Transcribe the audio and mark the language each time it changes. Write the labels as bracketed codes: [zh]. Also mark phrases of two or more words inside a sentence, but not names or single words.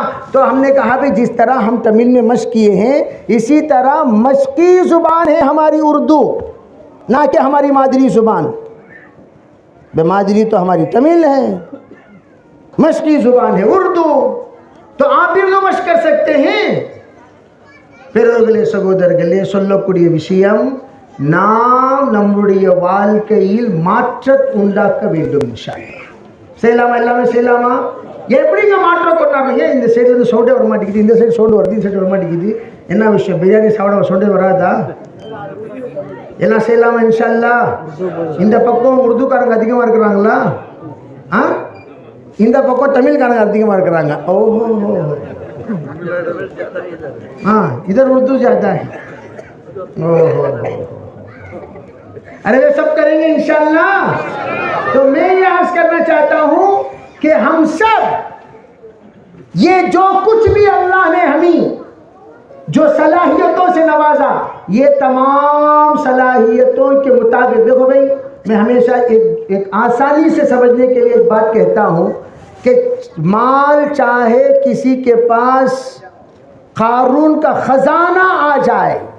[ur] تو ہم نے کہا بھائی جس طرح ہم تمل میں مشق کیے ہیں اسی طرح مشقی زبان ہے ہماری اردو، نہ کہ ہماری مادری زبان. مادری تو ہماری تمل ہے، مشقی زبان ہے اردو. تو آپ بھی اردو مشق کر سکتے ہیں. [ta] பிறகுகளே சகோதரர்களே, சொல்லக்கூடிய விஷயம் நாம் நம்முடைய வாழ்க்கையில் மாற்றம் உண்டாக்க வேண்டும் [ar] إن شاء الله. [ta] செய்யலாமா? எல்லாமே செய்யலாமா? எப்படிங்க மாற்றம் கொண்டாடுறீங்க? இந்த சைடுல இருந்து சவுண்டே வர மாட்டேங்குது, இந்த சைடு சவுண்டு வருது, இந்த சைடு வர மாட்டேங்குது. என்ன விஷயம்? பிரியாணி சாப்பிட சவுண்டே வராதா? எல்லாம் செய்யலாமா [ar] إن شاء الله? [ta] இந்த பக்கம் உருதுக்காரங்க அதிகமாக இருக்கிறாங்களா? இந்த பக்கம் தமிழ்காரங்க அதிகமாக இருக்கிறாங்க. ஓஹோ, [ur] ہاں ادھر اردو زیادہ ہے. اوہو، ارے وہ سب کریں گے [ar] إن شاء الله. [ur] تو میں یہ عرض کرنا چاہتا ہوں کہ ہم سب یہ جو کچھ بھی اللہ نے ہمیں جو صلاحیتوں سے نوازا، یہ تمام صلاحیتوں کے مطابق، دیکھو بھائی میں ہمیشہ ایک آسانی سے سمجھنے کے لیے ایک بات کہتا ہوں کہ مال چاہے کسی کے پاس قارون کا خزانہ آ جائے,